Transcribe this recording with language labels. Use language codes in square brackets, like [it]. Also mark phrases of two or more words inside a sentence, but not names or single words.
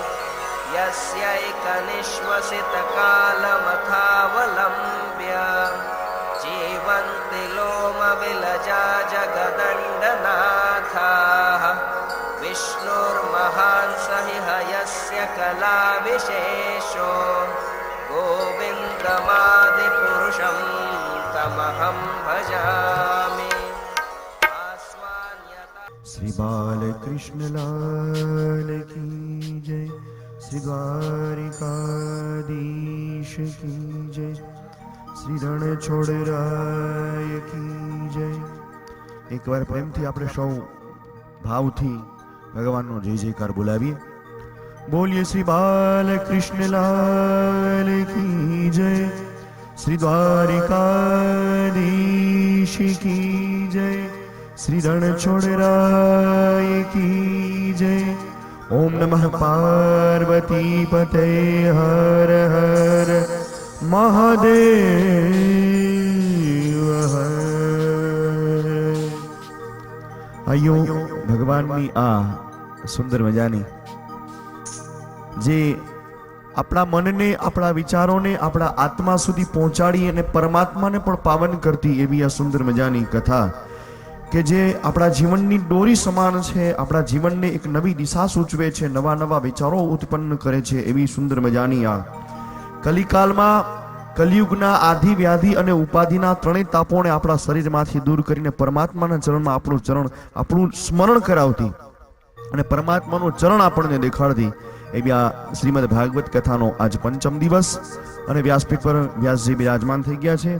[sa] यस्यैकनिश्वसितकालमथावलम्ब्य जीवन्ति लोमविलजा जगदण्डनाथाः विष्णुर्महान् स हि हयस्य कलाविशेषो गोविन्दमादिपुरुषं तमहं भजामि। [hi] श्री बालकृष्ण लाल की जय, श्री द्वारिकाधीश की जय, श्री રણછોડરાય की जय। [gu] એક બાર प्रेमથી આપણે સૌ ભાવથી ભગવાનનો જય જયકાર બોલાવીએ। [hi] બોલીએ શ્રી બાલકૃષ્ણ લાલ की जय, श्री द्वारिकाधीश की जय, श्री रणछोड़राय की जय। [sa] ओम नमः पार्वती पते हर हर महादेव हर। [gu] આયો ભગવાન ની આ સુંદર મજાની જે આપણા મનને, આપણા વિચારોને, આપણા આત્મા સુધી પહોંચાડી અને પરમાત્માને પણ પાવન કરતી એવી આ સુંદર મજાની કથા કે જે આપણા જીવનની દોરી સમાન છે, આપણા જીવનને એક નવી દિશા સૂચવે છે, નવા નવા વિચારો ઉત્પન્ન કરે છે એવી સુંદર મજાની આ કલિકાલમાં કલિયુગના આધિ વ્યાધિ અને ઉપાધિના ત્રણેય તાપોને આપણા શરીરમાંથી દૂર કરીને પરમાત્માના ચરણમાં આપણું સ્મરણ કરાવતી અને પરમાત્માનું ચરણ આપણને દેખાડતી એવી આ શ્રીમદ ભાગવત કથાનો આજ પંચમ દિવસ અને વ્યાસપીઠ પર વ્યાસજી બિરાજમાન થઈ ગયા છે.